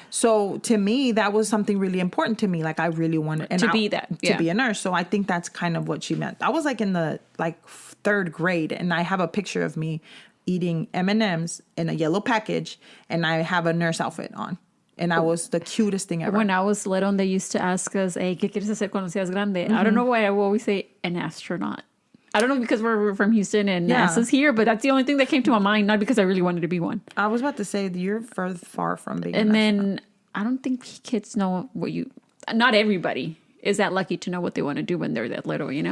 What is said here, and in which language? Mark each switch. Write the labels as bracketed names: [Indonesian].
[English] So to me, that was something really important to me. Like, I really wanted to be a nurse. So I think that's kind of what she meant. I was like in the 3rd grade, and I have a picture of me eating M&Ms in a yellow package, and I have a nurse outfit on. And I was the cutest thing ever. When I was little, they used to ask us, hey, [Spanish] ¿qué quieres hacer cuando seas grande? [English] Mm-hmm. I don't know why I will always say an astronaut. I don't know, because we're from Houston and NASA's here, but that's the only thing that came to my mind, not because I really wanted to be one. I was about to say, you're far from being And then I don't think kids know not everybody is that lucky to know what they want to do when they're that little,